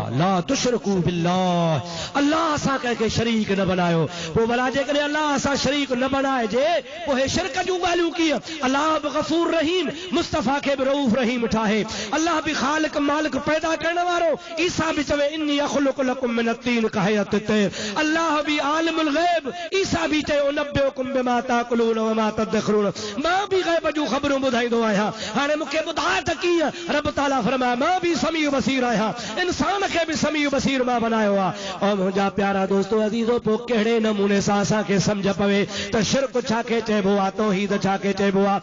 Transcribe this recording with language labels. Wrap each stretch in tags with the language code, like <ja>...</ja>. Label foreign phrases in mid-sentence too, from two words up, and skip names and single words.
<ar>لا تشركوا بالله</ar> <sd>अल्लाह सां कंहिंखे शरीक न बनायो। पोइ भला जेकॾहिं अल्लाह सां शरीक न बनाइजे पोइ हे शिरक जूं ॻाल्हियूं कीअं। अल्लाह बि गफ़ूर रहीम मुस्तफ़ा खे बि रऊफ़ रहीम ठाहे। अल्लाह बि ख़ालिक मालिक पैदा करण वारो। ईसा बि चवे</sd> <ar>إني أخلق لكم من الطين كهيئة الطير.</ar> <sd>अल्लाह बि</sd> <ar>عالم الغيب.</ar> <sd>ईसा बि चयो</sd> <ar>أنبئكم بما تأكلون وما تدخرون</ar> <sd>मां बि ग़ैब जूं ख़बरूं ॿुधाईंदो आहियां। हाणे मूंखे ॿुधाए त कीअं। रब ताला फरमाए मां बि</sd> <ar>سميع بصير</ar> <sd>आहियां। इंसान खे बि</sd> <ar>سميع بصير</ar> <sd>मां बनायो आहे। और मुंहिंजा प्यारा दोस्तो अज़ीज़ो पोइ कहिड़े नमूने सां असांखे सम्झ पवे त शिरक छा खे चइबो आहे तौहीद छा खे चइबो आहे।</sd>